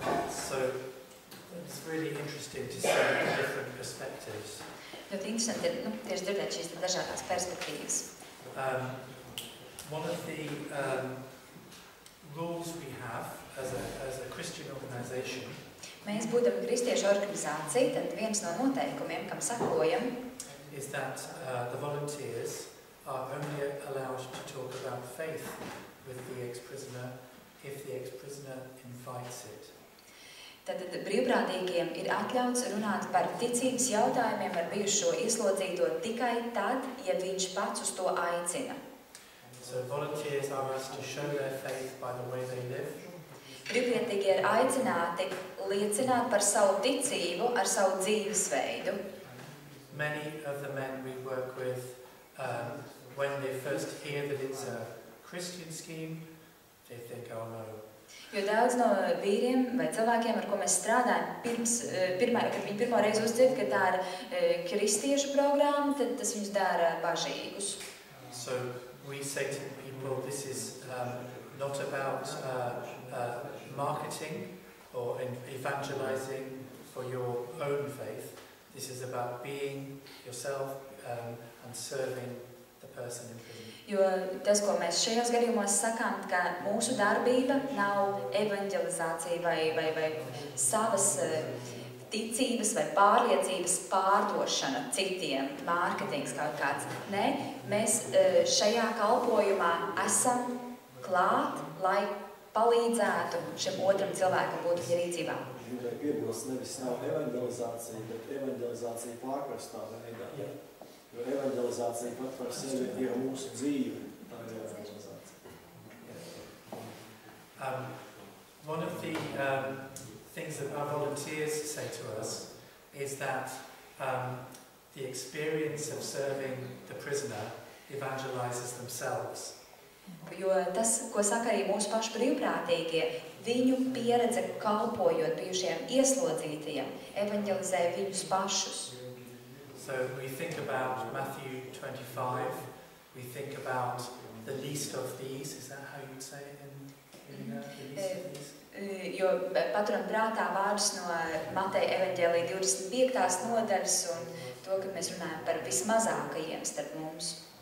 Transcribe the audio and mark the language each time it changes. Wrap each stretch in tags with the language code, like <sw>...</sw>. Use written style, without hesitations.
<en>So it's really interesting to see the different perspectives.</en> <lv>Ļoti interesanti ir tieši dzirdēt šīs dažādās perspektīvas.</lv> <en>One of the rules we have as a Christian organization</en> <lv>Mēs būdami kristiešu organizācija, tad viens no noteikumiem, kam sakojam,</lv> <en>is that the volunteers are only allowed to talk about faith with the ex-prisoner if the ex-prisoner invites it.</en> <lv>Tad brīvprātīgiem ir atļauts runāt par ticības jautājumiem ar bijušo ieslodzīto tikai tad, ja viņš pats uz to aicina.</lv> <en>So volunteers are asked to show their faith by the way they live.</en> <lv>Brīvprātīgie ir aicināti liecināt par savu ticību ar savu dzīvesveidu.</lv> <en>Many of the men we work with, when they first hear that it's a Christian scheme, they think, oh no.</en> <lv>Jo daudz no vīriem vai cilvēkiem, ar ko mēs strādājam, kad viņi pirmo reizi uzdzird, ka tā ir kristiešu programma, tad tas viņus dara bažīgus.</lv> <en>So we say to people, this is not about marketing or evangelizing for your own faith. This is about being yourself and serving the person in prison.</en> <lv>Jo tas, ko mēs šajos gadījumos sakām, ka mūsu darbība nav evangelizācija vai savas ticības vai pārliecības pārdošana citiem, mārketings kaut kāds. Nē, mēs šajā kalpojumā esam klāt, lai palīdzētu šim otram cilvēkam būt viņa rīcībā. gribēju piebilst, nevis nav evangelizācija, bet evangelizācija pārprastā veidā. Jo evangelizācija pat par sevi ir mūsu dzīve. Tā ir evangelizācija.</lv> <en>One of the things that our volunteers say to us is that the experience of serving the prisoner evangelizes themselves.</en> <lv>Jo tas, ko saka arī mūsu pašu brīvprātīgie, viņu pieredze kalpojot bijušiem ieslodzītajiem, evangelizē viņus pašus.</lv> <en>So we think about Matthew 25, we think about the least of these, is that how you'd say it in the least of these?</en> <lv>Jo paturam prātā vārdus no Mateja evaņģēlija 25. nodaļas un to, ka mēs runājam par vismazākajiem starp mums.</lv>